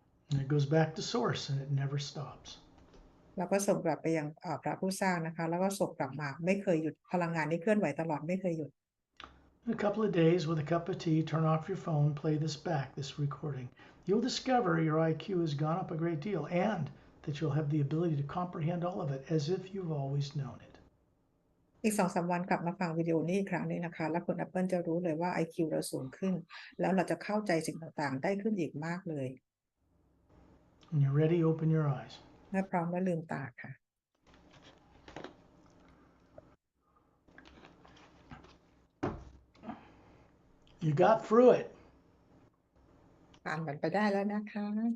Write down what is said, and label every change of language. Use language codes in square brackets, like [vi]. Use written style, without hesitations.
[en] And it goes back to source and it never stops. [th] แล้วก็ส่งกลับไปยังพระผู้สร้างนะคะแล้วก็ส่งกลับมาไม่เคยหยุดพลังงานนี้เคลื่อนไหวตลอดไม่เคยหยุด [en] In a couple of days, with a cup of tea, turn off your phone, play this back, this recording. You'll discover your IQ has gone up a great deal and that you'll have the ability to comprehend all of it as if you've always known it. [th] อีก 2-3 วันกลับมาฟังวิดีโอนี้อีกครั้งนึงนะคะแล้วคุณ Apple จะรู้เลยว่า IQ เราสูงขึ้นแล้วเราจะเข้าใจสิ่งต่างๆได้ขึ้นอีกมากเลย [en] When you're ready, open your eyes. [th] เมื่อพร้อมแล้วลืมตาค่ะ [en] You got through it. [th] ผ่านมันไปได้แล้วนะคะ